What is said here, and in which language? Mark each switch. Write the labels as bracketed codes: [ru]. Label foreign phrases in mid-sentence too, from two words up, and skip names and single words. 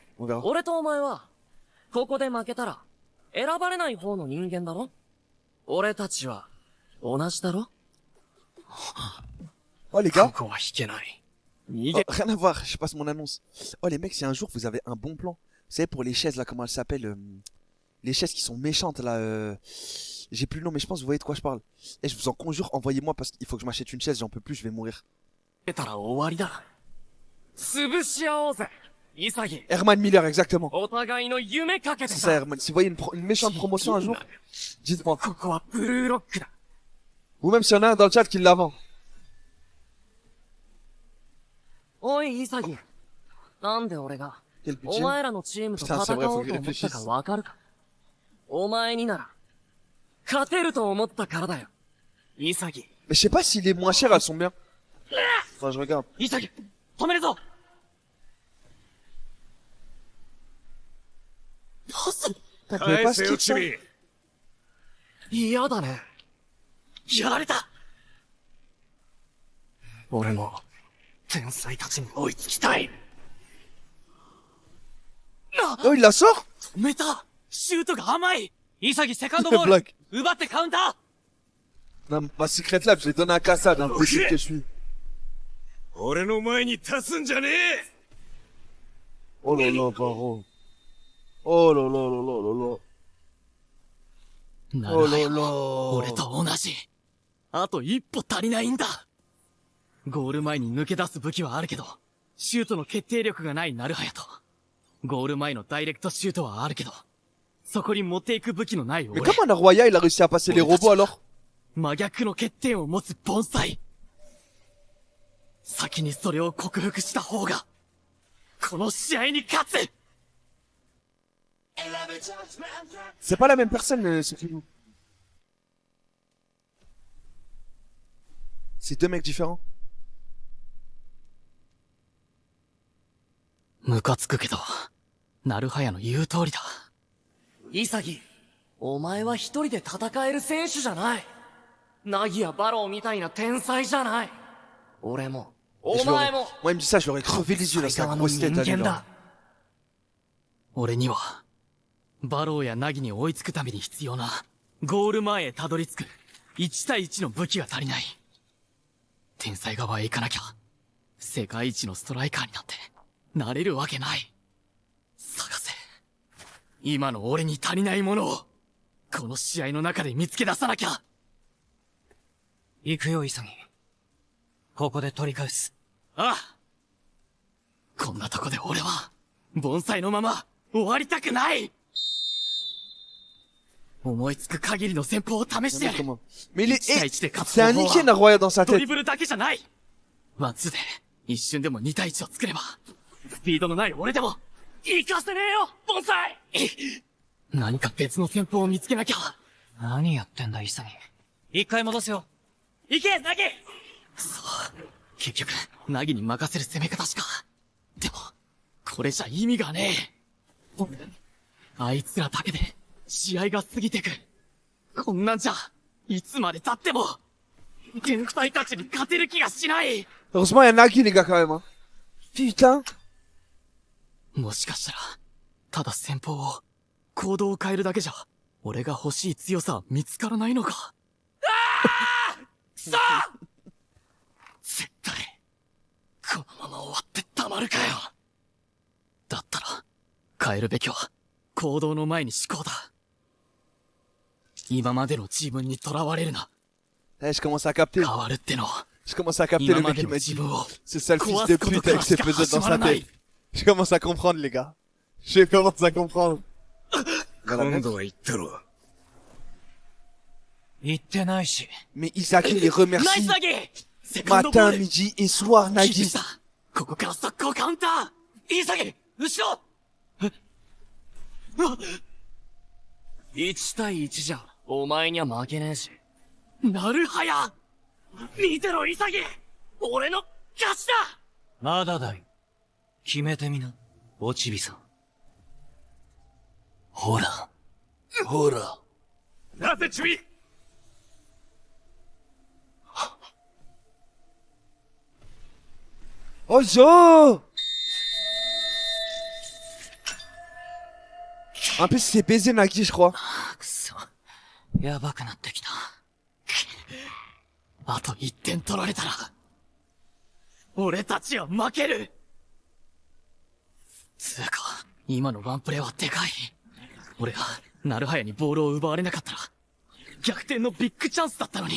[fr] On verra. [ja] 俺とお前は、ここで負けたら、選ばれない方の人間だろ？俺たちは、同じだろ？ [fr] Oh les gars, [ja] ここは引けない。 [fr] oh, rien à voir, je passe mon annonce. Oh les mecs, si un jour vous avez un bon plan, vous savez pour les chaises là, comment elles s'appellent, les chaises qui sont méchantes là, j'ai plus le nom mais je pense que vous voyez de quoi je parle. Et je vous en conjure, envoyez-moi parce qu'il faut que je m'achète une chaise, j'en peux plus, je vais mourir. [ja] 出たら終わりだ。潰し合おうぜ、潔。 [fr] Herman Miller, exactement. [ja] お互いの夢かけて [fr] C'est [ja] さ。 [fr] ça Herman, si vous voyez une méchante promotion un jour, dites-moi. [ja] ここはブルーロックだ。 [fr] Ou même s'il y en a un dans le chat qui l'a vend. [ja] おい、潔。なんで俺が、 [fr] Quel [ja] お [fr] budget? [ja] 前らのチームと戦おうと思ったかわかるか？お前になら、勝てると思ったからだよ。潔。 [fr] Mais je sais pas si les moins chères elles sont bien. Enfin je regarde. [ja] 潔、止めるぞ。どうすん？ [fr] T'as pas pas ce kick ça? [ja] 嫌だね。やられた。俺も、天才たちに追いつきたい。 [fr] Oh il la sort? [ja] 止めた。シュートが甘い。潔セカンドボール。 [fr] Blague. [ja] 奪ってカウンター。 [fr] Non, ma secret lab, je l'ai donné à Kassad, imbécile que je suis. [ja] 俺の前に立つんじゃねえ。 [fr] Oh là là, Baro. Oh là là là là là là. [ja] な [fr] Oh [ja] る [fr] là [ja] ほど。俺 [fr] là. [ja] と同じ。あと一歩足りないんだ。ゴール前に抜け出す武器はあるけど、シュートの決定力がないナルハヤと、ゴール前のダイレクトシュートはあるけど、そこに持っていく武器のない [fr] Mais [ja] 俺。 [fr] comment Naroya il a réussi à passer les robots alors? [ja] 真逆の欠点を持つ盆栽。先にそれを克服した方が、この試合に勝つ。 [fr] C'est pas la même personne, ce film. C'est deux mecs différents. [ja] ムカつくけど、ナルハヤの言う通りだ。潔、お前は一人で戦える選手じゃない。ナギやバローみたいな天才じゃない。俺も、 [fr] Et [ja] お前も、 [fr] moi il me dit ça, je leur ai crevé les yeux là, c'est la grosse tête à lui là. [ja] 俺には、バローやナギに追いつくために必要な、ゴール前へたどり着く、1対1の武器が足りない。天才側へ行かなきゃ、世界一のストライカーになんて、なれるわけない。探せ。今の俺に足りないものを、この試合の中で見つけ出さなきゃ。行くよ、潔。ここで取り返す。ああ。こんなとこで俺は、盆栽のまま、終わりたくない。思いつく限りの戦法を試してやる。 [fr] Mais il est, [ja] 1 対1で勝つ [fr] c'est un [ja] 方法 [fr] niqué [ja] は [fr] Naroya dans sa [ja] ドリ [fr] tête. [ja] ブルだけじゃない。ワンツーで一瞬でも2対1を作れば、スピードのない俺でも行かせねえよ、盆栽。何か別の戦法を見つけなきゃ。何やってんだ、潔。一回戻すよ。行け、ナギ。そう。結局、ナギに任せる攻め方しか。でも、これじゃ意味がねえ。あいつらだけで、試合が過ぎてく。こんなんじゃ、いつまで経っても、天才たちに勝てる気がしない。 [fr] Heureusement il y a Naki les gars quand même. Hein. Putain. [ja] もしかしたら、ただ戦法を、行動を変えるだけじゃ、俺が欲しい強さは見つからないのか。ああ！くそ！絶対、このまま終わってたまるかよ。だったら、変えるべきは、行動の前に思考だ。今までの自分に囚われるな。 [fr] Eh, je commence à capter. [ja] 変わるっての。 [fr] Je commence à capter le mec qui m'a dit. C'est ça le fils de pute avec ses pesettes dans sa tête. Je commence à comprendre les gars. Je commence à comprendre. [ja] 今度は言ったろ。言ってないし。 [fr] Mais Isaac il les remercie [ja] ナイスナギ！セカンドボー [fr] matin, [ja] ル [fr] midi et soir [ja] キープ Nagi. した。ここから速攻カウンター。潔、後ろ。え？1対1じゃ、お前には負けねえし。なるはや！見てろ、潔！俺の勝ちだ！まだだよ。決めてみな、おちびさん。ほら。ほら。なぜチビ！ [fr] Oh Zo! En plus, c'est baisé Nagi, je crois. [ja] くそ。やばくなってきた。あと1点取られたら、俺たちは負ける。つうか、今のワンプレーはでかい。俺が、ナルハヤにボールを奪われなかったら、逆転のビッグチャンスだったのに。